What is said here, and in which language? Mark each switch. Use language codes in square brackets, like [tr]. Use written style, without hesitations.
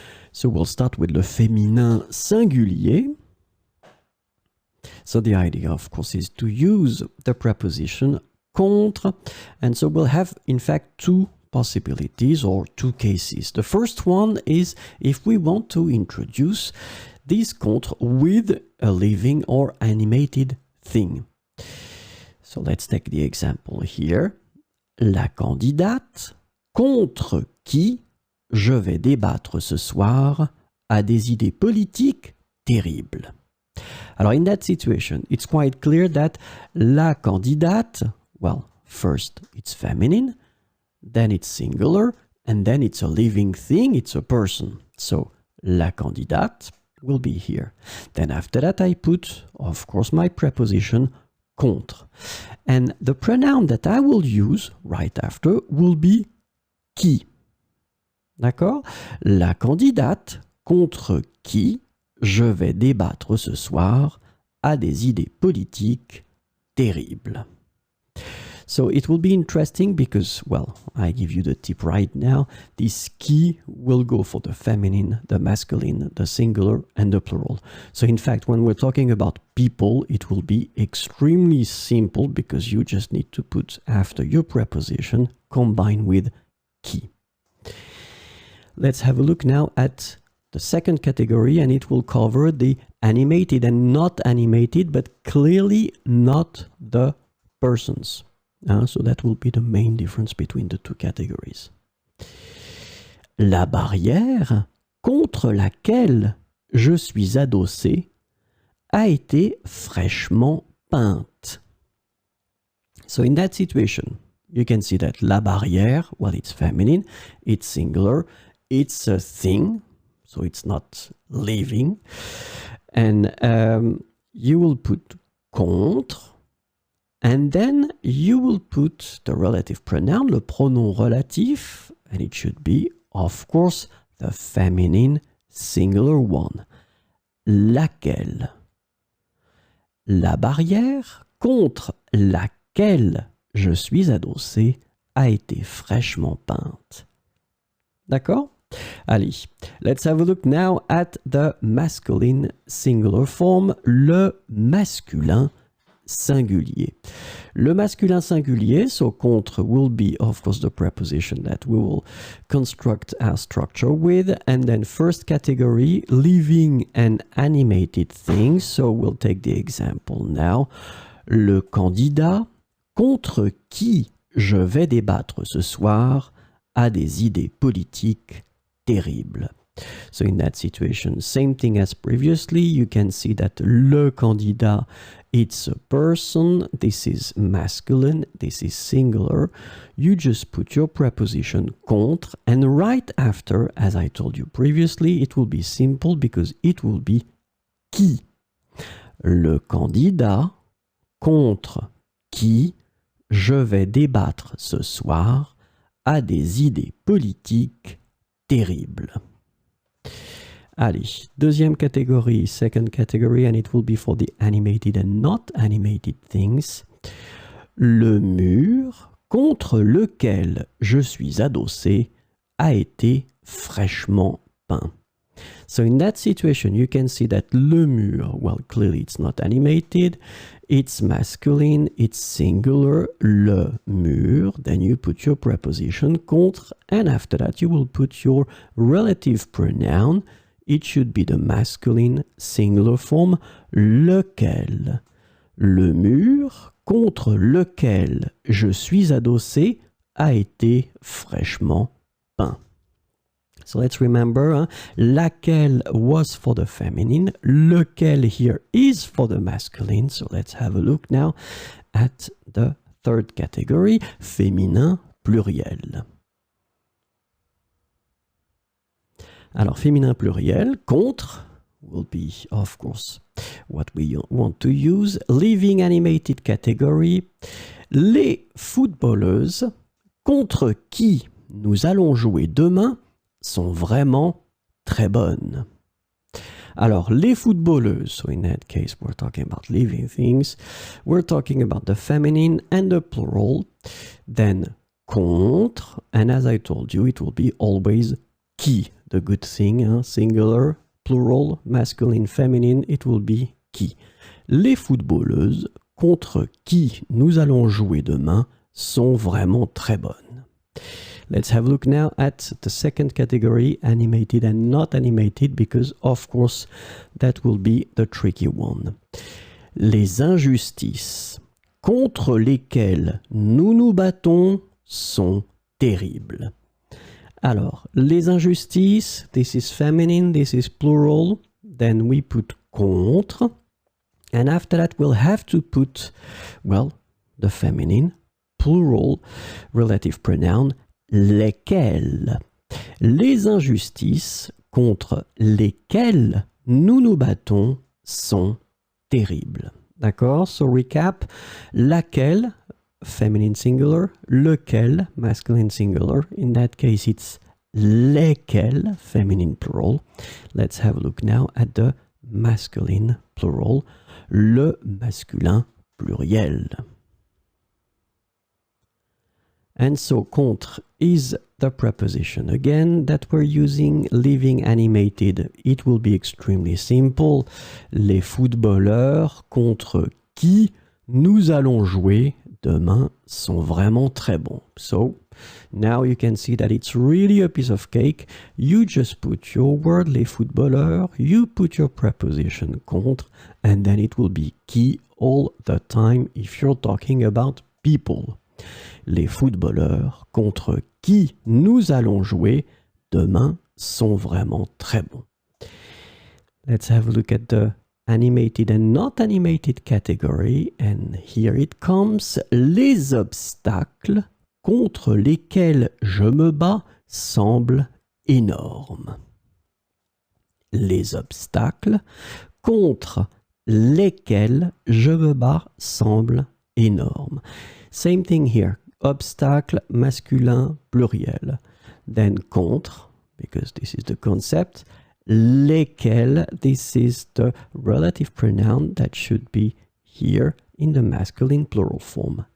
[en] So we'll start with [fr] le féminin singulier. [en] So the idea, of course, is to use the preposition contre, and so we'll have, in fact, two possibilities or two cases. The first one is if we want to introduce this contre with a living or animated thing. So let's take the example here. [fr] La candidate contre qui je vais débattre ce soir a des idées politiques terribles. [en] Alors in that situation, it's quite clear that la candidate, well, first it's feminine, then it's singular, and then it's a living thing, it's a person. So, la candidate will be here. Then after that I put, of course, my preposition contre. And the pronoun that I will use right after will be qui. [fr] D'accord? La candidate contre qui je vais débattre ce soir a des idées politiques terribles. [en] So it will be interesting because, well, I give you the tip right now. This qui will go for the feminine, the masculine, the singular, and the plural. So in fact, when we're talking about people, it will be extremely simple because you just need to put after your preposition combined with qui. Let's have a look now at the second category, and it will cover the animated and not animated, but clearly not the persons. So that will be the main difference between the two categories. [fr] La barrière contre laquelle je suis adossé a été fraîchement peinte. [en] So in that situation, you can see that la barrière, well, it's feminine, it's singular, it's a thing, so it's not living. And you will put contre, and then you will put the relative pronoun, [fr] le pronom relatif, [en] and it should be, of course, the feminine singular one. [fr] Laquelle. La barrière contre laquelle je suis adossé a été fraîchement peinte. D'accord? Allez, [en] let's have a look now at the masculine singular form, [fr] le masculin singulier. Le masculin singulier, [en] so contre will be, of course, the preposition that we will construct our structure with. And then first category, living and animated things. So we'll take the example now. [fr] Le candidat contre qui je vais débattre ce soir a des idées politiques terribles. [en] So in that situation, same thing as previously, you can see that le candidat, it's a person, this is masculine, this is singular. You just put your preposition contre, and right after, as I told you previously, it will be simple because it will be qui. [fr] Le candidat contre qui je vais débattre ce soir a des idées politiques terribles. Allez, deuxième catégorie, [en] second category, and it will be for the animated and not animated things. [fr] Le mur contre lequel je suis adossé a été fraîchement peint. [en] So in that situation, you can see that le mur, well, clearly it's not animated, it's masculine, it's singular, le mur, then you put your preposition contre, and after that you will put your relative pronoun. It should be the masculine singular form, lequel. [fr] Le mur contre lequel je suis adossé a été fraîchement peint. [en] So let's remember, laquelle was for the feminine, lequel here is for the masculine. So let's have a look now at the third category, [fr] féminin pluriel. Alors, féminin pluriel, [en] contre, will be, of course, what we want to use. Living animated category, [fr] les footballeuses contre qui nous allons jouer demain sont vraiment très bonnes. [en] Alors, les footballeuses, so in that case, we're talking about living things. We're talking about the feminine and the plural. Then, contre, and as I told you, it will be always qui. The good thing, singular, plural, masculine, feminine, it will be qui. [fr] Les footballeuses contre qui nous allons jouer demain sont vraiment très bonnes. [en] Let's have a look now at the second category, animated and not animated, because of course that will be the tricky one. [fr] Les injustices contre lesquelles nous nous battons sont terribles. [en] Alors, les injustices, this is feminine, this is plural, then we put contre, and after that we'll have to put, well, the feminine, plural, relative pronoun, lesquelles. [fr] Les injustices contre lesquelles nous nous battons sont terribles. D'accord? [en] So recap, laquelle, feminine singular, lequel, masculine singular. In that case, it's lesquelles, feminine plural. Let's have a look now at the masculine plural, [fr] le masculin pluriel. [en] And so, contre is the preposition again that we're using. Living animated, it will be extremely simple. [fr] Les footballeurs contre qui nous allons jouer demain sont vraiment très bons. [en] So, now you can see that it's really a piece of cake. You just put your word, les footballeurs, you put your preposition contre, and then it will be qui all the time if you're talking about people. [fr] Les footballeurs contre qui nous allons jouer demain sont vraiment très bons. [en] Let's have a look at the animated and not animated category, and here it comes. [fr] Les obstacles contre lesquels je me bats semblent énormes. Les obstacles contre lesquels je me bats semblent énormes. [en] Same thing here. Obstacle, [fr] masculin, pluriel. [en] Then contre, because this is the concept. Lesquels, this is the relative pronoun that should be here in the masculine plural form.